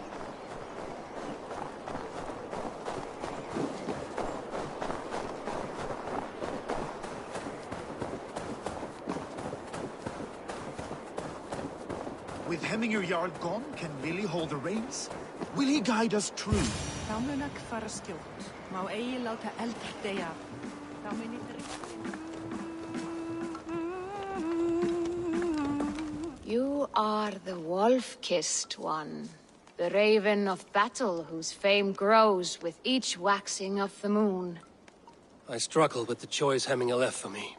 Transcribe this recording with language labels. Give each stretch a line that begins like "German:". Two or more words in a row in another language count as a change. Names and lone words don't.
English: With Hemminger Jarl gone, can Lily hold the reins? Will he guide us true?
Icelandic: Þá mun ekki fara skjótt. Má eigi láta eldri deyja. Þá mun ekki...
English: You are the wolf-kissed one, the raven of battle whose fame grows with each waxing of the moon. I struggle with the choice Hemminger left for me.